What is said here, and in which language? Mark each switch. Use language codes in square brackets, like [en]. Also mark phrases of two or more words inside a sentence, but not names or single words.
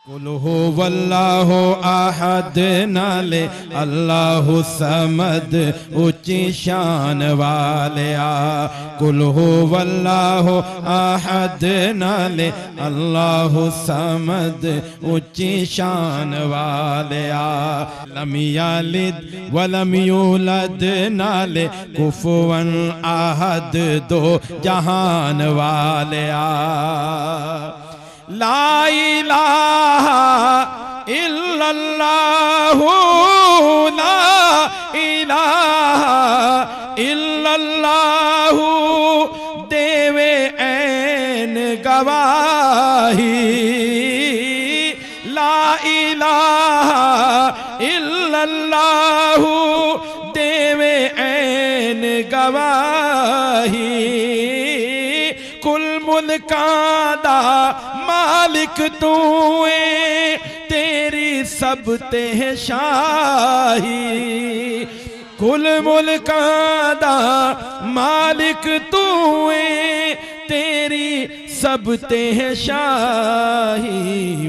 [ar] قل هو الله أحد نالے الله الصمد [pa] اُچی شان والیا. [ar] قل هو الله أحد نالے الله الصمد [pa] اُچی شان والیا. [ar] لم يلد ولم يولد نالے كفوا أحد [pa] دو جہان والیا. [ar] لا إله إلا الله لا إله إلا الله [pa] دیوے عین گواہی. [ar] لا إله إلا الله [pa] دیوے عین گواہی. کل ملکاں دا مالک توں ہے تیری سب تے شاہی. کل ملکاں دا مالک توں ہے تیری سب تے شاہی.